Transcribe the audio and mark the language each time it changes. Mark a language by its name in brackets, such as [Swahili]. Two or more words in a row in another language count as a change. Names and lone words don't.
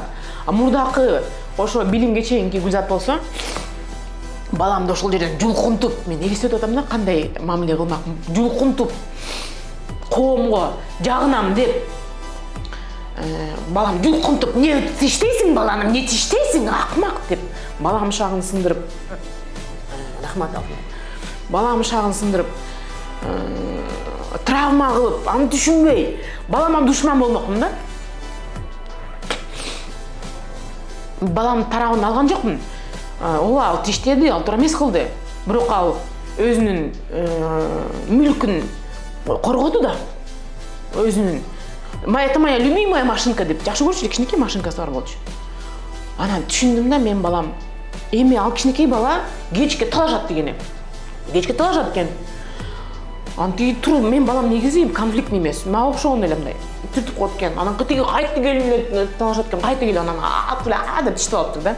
[Kyrgyz] А мурдакы ошо билимге чейинки гүлзат болсо, баламды ошол жерден жулкунтуп, мен элестетип атам да, кандай мамиле кылмак, жулкунтуп, коомго жагынам деп, балам жулкунтуп, не тиштейсиң баланым, не тиштейсиң, акмак деп, балам шагын сындырып, рахмат алып, балам шагын сындырып, травма кылып, аны түшүнбөй, балама душман болмокмун да. Балам тарабын алган жокмун. Ооба, ал тиштеди, ал туура эмес кылды. Бирок ал өзүнүн мүлкүн коргоду да. Өзүнүн. [Russian] Это моя любимая машинка [Kyrgyz] деп жакшы көрчү, кичинекей машинкасы бар болчу. Анан түшүндүм да, мен балам эми ал кичинекей бала кечке талашат дегени. Кечке талашат экен. Анты туруп, мен балам негизи конфликт эмес. Мага окшогон эле мындай. Түртүп коет экен. Анан кытыгы кайты келип талашат экен. Кайты келип анан деп тиштеп алыптыр да.